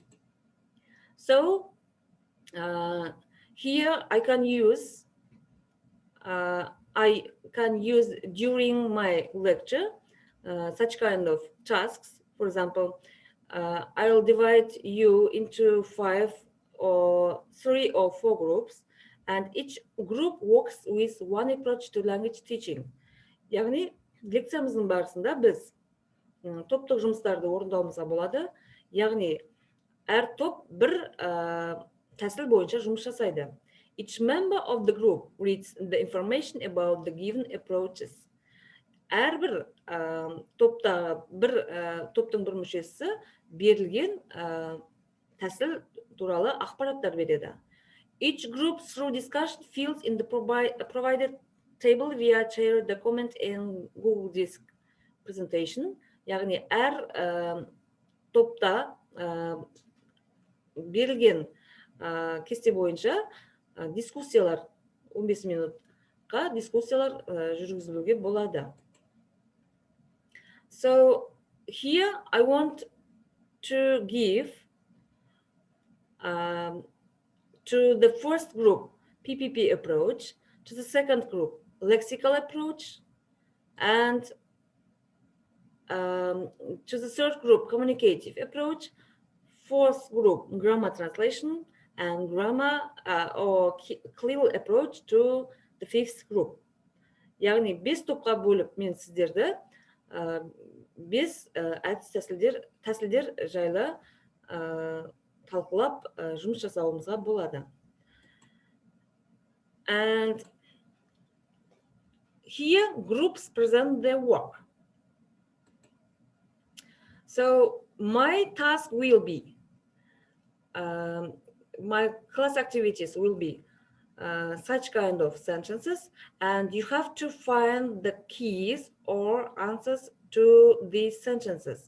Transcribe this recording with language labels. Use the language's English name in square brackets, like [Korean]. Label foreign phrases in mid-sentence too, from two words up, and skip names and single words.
[English] So here I can use during my lecture such kind of tasks. For example, I'll divide you into 3 or 4 groups, and each group works with one approach to language teaching. [Kazakh] Яғни лекциямыздың барысында біз топтық жұмыстарды орындауымызға болады. Яғни әр топ бір тәсіл бойынша жұмыс жасайды. [English] Each member of the group reads the information about the given approaches. [Kazakh] Әрбір топтың бір мүшесі берілген тәсіл туралы ақпараттар береді. [English] Each group through discussion fills in the provided table via share document in Google Disk presentation. [Kazakh] Яғни әр топта берілген кесте бойынша дискуссиялар 15 минутқа дискуссиялар жүргізілуге болады. [English] So here I want to give to the first group PPP approach, to the second group lexical approach, and to the third group communicative approach, fourth group grammar translation, and grammar or clear approach to the fifth group. [Kazakh] Яғни 5 топқа бөліп мен сіздерді 5 әдіс тәсілдер жайлы талқылап жұмыс жасауымызға болады. [English] And here groups present their work. So my task will be, my class activities will be such kind of sentences, and you have to find the keys or answers to these sentences.